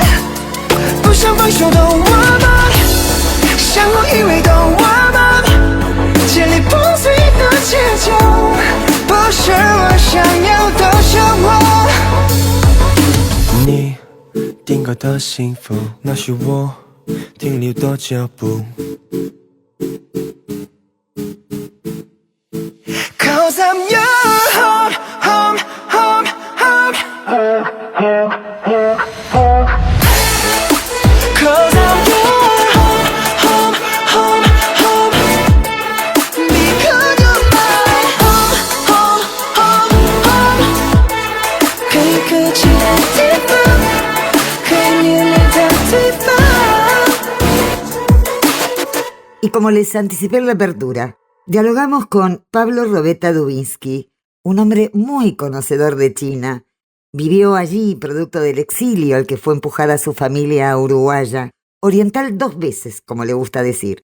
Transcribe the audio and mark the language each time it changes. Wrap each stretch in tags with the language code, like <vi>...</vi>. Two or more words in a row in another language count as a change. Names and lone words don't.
<zh>不想分手的我们，相互依偎的我们，建立不随意的节奏，不是我想要的生活。你定格的幸福，那是我停留的脚步。</zh> <en>Cause I'm your home, home,</en> <zh>home, home.</zh> <en>Cause I'm your home, home, home, home. Because you're my home, home, home, home.</en> <zh>可以哭泣的地方，可以流泪的地方。</zh> <es>Y como les anticipé en la apertura, dialogamos con Pablo Robeta Dubinsky, un hombre muy conocedor de China. Vivió allí producto del exilio al que fue empujada su familia uruguaya, oriental 2 veces, como le gusta decir.</es>